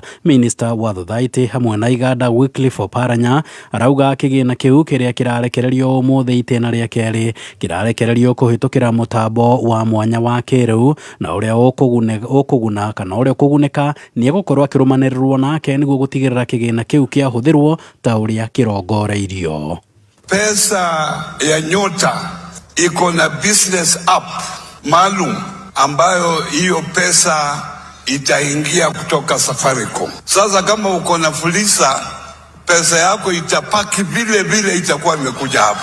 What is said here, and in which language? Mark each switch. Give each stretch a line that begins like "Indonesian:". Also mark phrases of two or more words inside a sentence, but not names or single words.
Kikuyu: Minister wa Thothaitĩ hamwe na iganda Wycliffe Oparanya arauga kĩgĩna kĩu kĩrĩa kĩrarekererio mũthĩ itĩna rĩa kerĩ kĩrarekererio kũhĩtũkĩra mũtambo wa mwanya wa kĩrĩu na ũrĩa ũkũguna kana ũrĩa ũkũgunĩka nĩ egũkorwo akĩrũmanĩrĩrwo nake nĩguo gũtigĩrĩra kĩgĩna kĩu kĩahũthĩrwo ta ũrĩa kĩrongoreirio.
Swahili: Pesa ya Nyota iko na
English: business app
Swahili: maalum ambayo hiyo pesa itaingia kutoka Safaricom. Sasa kama uko na Fuliza, pesa yako itapaki vile vile itakuwa imekuja hapa.